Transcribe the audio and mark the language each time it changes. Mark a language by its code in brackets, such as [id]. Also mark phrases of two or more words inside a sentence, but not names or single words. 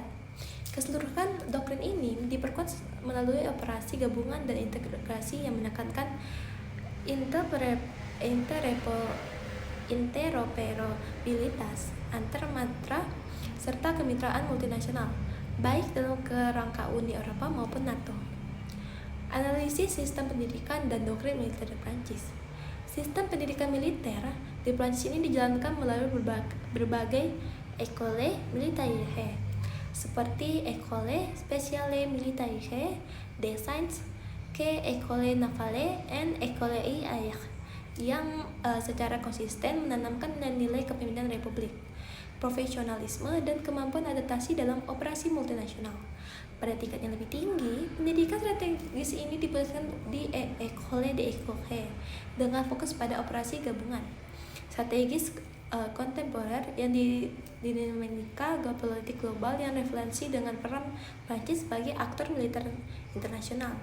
[id] Keseluruhan doktrin ini diperkuat melalui operasi gabungan dan integrasi yang menekankan interoperabilitas antar matra serta kemitraan multinasional, baik dalam kerangka Uni Eropa maupun NATO. Analisis sistem pendidikan dan doktrin militer di Prancis. Sistem pendidikan militer di Prancis ini dijalankan melalui berbagai [fr] école militaire, [id] seperti École Spéciale Militaire des Sciences, École Navale, dan École Air, yang secara konsisten menanamkan nilai kepemimpinan republik, profesionalisme, dan kemampuan adaptasi dalam operasi multinasional. Pada tingkat yang lebih tinggi, pendidikan strategis ini dipusatkan di École de École dengan fokus pada operasi gabungan strategis kontemporer yang dinamika geopolitik global yang referensi dengan peran Prancis sebagai aktor militer internasional.